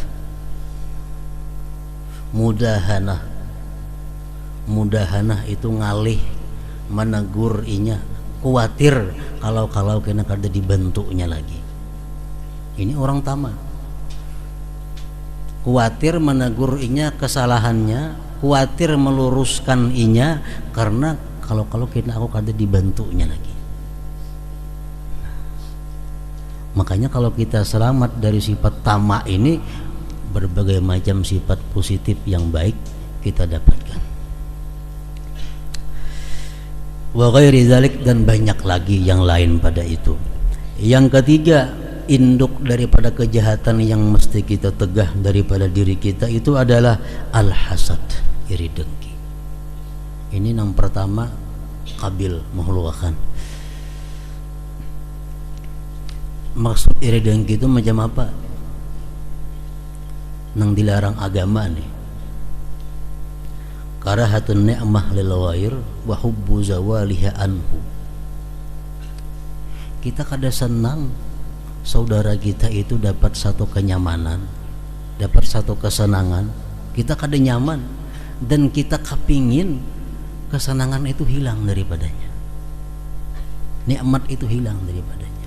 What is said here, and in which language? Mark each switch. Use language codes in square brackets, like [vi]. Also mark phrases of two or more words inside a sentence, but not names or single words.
[bjn] Mudahanah itu ngalih menegur inya, khawatir kalau kena kada dibentuknya lagi. Ini orang tamak. Khawatir menegur inya kesalahannya, khawatir meluruskan inya karena kalau kena aku kada dibentuknya lagi. [id] Makanya kalau kita selamat dari sifat tamak ini, berbagai macam sifat positif yang baik kita dapatkan. [ar] وغير ذلك, [id] dan banyak lagi yang lain pada itu. Yang ketiga, induk daripada kejahatan yang mesti kita tegah daripada diri kita itu adalah al-hasad, iri dengki. Ini yang pertama, Qabil mengeluarkan. Maksud iri dengki itu macam apa? [bjn] Nang dilarang agama nih. [ar] كراهة النعمة للغير وحب زوالها عنه. [bjn] Kita kada senang saudara kita itu dapat satu kenyamanan, dapat satu kesenangan, kita kada nyaman dan kita kepingin kesenangan itu hilang daripadanya, nikmat itu hilang daripadanya.